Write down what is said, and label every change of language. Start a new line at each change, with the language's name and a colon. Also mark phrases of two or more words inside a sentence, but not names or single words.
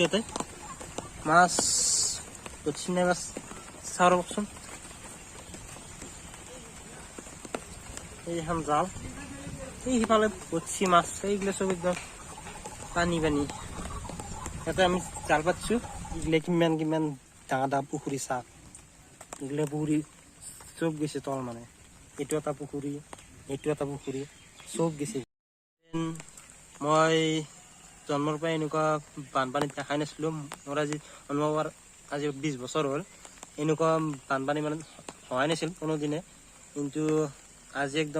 Assamese: ইয়াতে মাছ বচ্ছি নাই মাছ চাও ৰকচোন। এইখান জাল এই সিফালে বচ্ছি মাছ এইগুলা সব একদম পানি। ইয়াতে আমি জাল পাতিছো। এগুলা কিমান ডাঙৰ পুখুৰী চাক। এগুলা পুখুৰী চব গৈছে তল মানে এইটো এটা পুখুৰী চব গৈছে মই জন্মৰ পৰাই এনেকুৱা বানপানীত দেখাই নাছিলোঁ মোৰ আজি অনুভৱ আজি 20 বছৰ হ'ল এনেকুৱা বানপানী মানে হোৱাই নাছিল কোনোদিনে কিন্তু আজি একদম